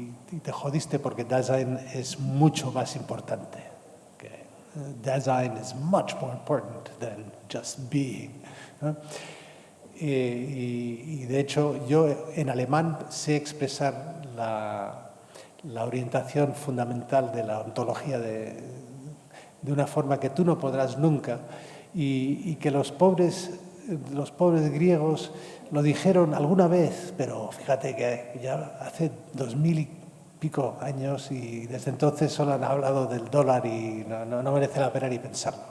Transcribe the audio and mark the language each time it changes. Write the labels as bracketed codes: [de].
[es] Y te jodiste porque Dasein es mucho más importante. [en] Okay. Dasein is much more important than just being. [es] ¿No? Y de hecho, yo en alemán sé expresar la orientación fundamental de la ontología de una forma que tú no podrás nunca y que los pobres griegos lo dijeron alguna vez, pero fíjate que ya hace 2000 y pico años y desde entonces solo han hablado del dólar y no merece la pena ni pensarlo.